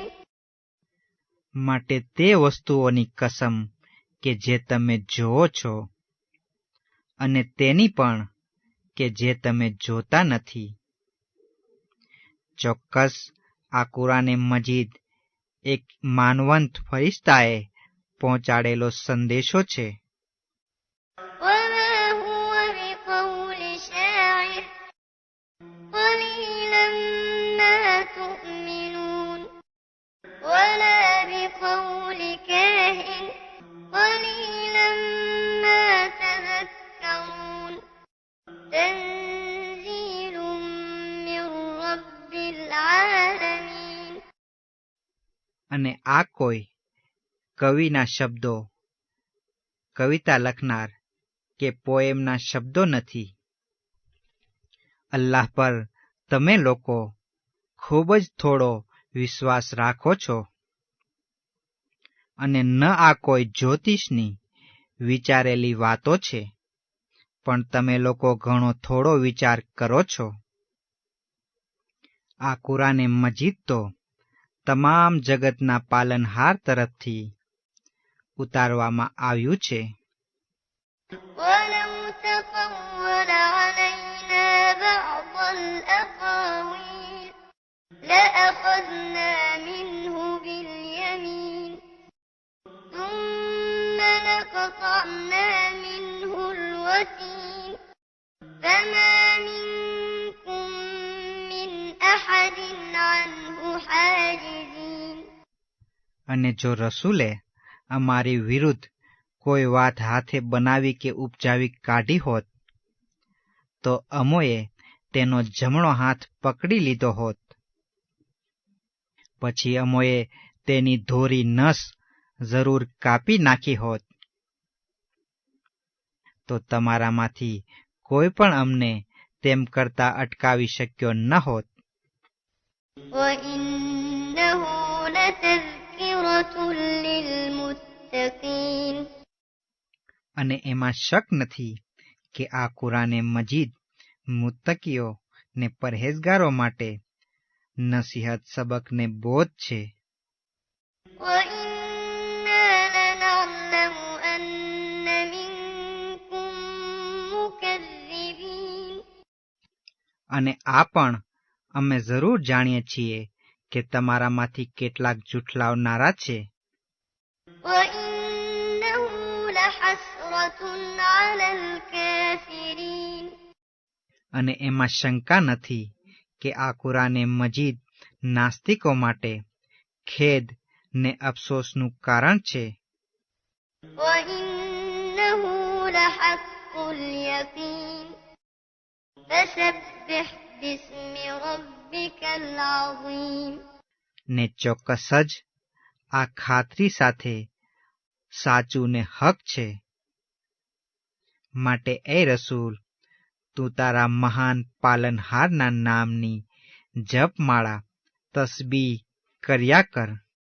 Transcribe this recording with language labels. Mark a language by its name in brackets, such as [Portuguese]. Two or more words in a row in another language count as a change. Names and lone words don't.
[Gujarati] માટે તે વસ્તુઓની કસમ કે જે તમે જોવો છો અને તેની પણ કે જે તમે જોતા નથી. ચોક્કસ આ કુરાને મજીદ એક માનવંત ફરિશ્તાએ પહોંચાડેલો સંદેશો છે. [Arabic] وما هو بقول شاعر قليلا ما تؤمنون ولا بقول كاهن قليلا ما تذكرون تنزيل من رب العالمين. [Gujarati] અને આ કોઈ કવિના શબ્દો, કવિતા લખનાર કે પોએમના શબ્દો નથી. અલ્લાહ પર તમે લોકો ખૂબ જ થોડો વિશ્વાસ રાખો છો અને ન આ કોઈ જ્યોતિષની વિચારેલી વાતો છે, પણ તમે લોકો ઘણો થોડો વિચાર કરો છો. આ કુરાને મજીદ તો તમામ જગતના પાલનહાર તરફથી ઉતારવામાં આવ્યું છે. [Arabic] ولو تقول علينا بعض الأقاويل لأخذنا منه باليمين ثم لقطعنا منه الوتين فما منكم من أحد عنه حاجزين. [Gujarati] અને જો રસૂલે અમારી વિરુદ્ધ કોઈ વાત હાથે બનાવી કે ઉપજાવી કાઢી હોત તો અમોએ તેનો જમણો હાથ પકડી લીધો હોત, પછી અમોએ તેની ધોરી નસ જરૂર કાપી નાખી હોત, તો તમારામાંથી કોઈ પણ અમને તેમ કરતા અટકાવી શક્યો ન હોત. [Arabic] وإنه لتذكرة للمتقين. [Gujarati] અને એમાં શક નથી કે આ કુરાને મજીદ મુત્તકીઓ ને પરહેઝગારો માટે નસીહત સબકને બોધ છે. [Arabic] وإنا لنعلم أن منكم مكذبين. [Gujarati] અને આ પણ અમે જરૂર જાણીએ છીએ કે તમારામાંથી કેટલાક જૂઠલાવનારા છે. [Arabic] وإنه لحسرة على الكافرين. [Gujarati] અને એમાં શંકા નથી કે આ કુરાને મજીદ નાસ્તિકો માટે ખેદ ને અફસોસનું કારણ છે. [Arabic] وإنه لحق اليقين فسبح باسم ربك العظيم. [Gujarati] ને ચોક્કસ જ આ ખાતરી સાથે સાચું ને હક છે. માટે એ રસૂલ, તું તારા મહાન પાલનહારના નામની જપમાળા તસ્બીહ કર્યા કર.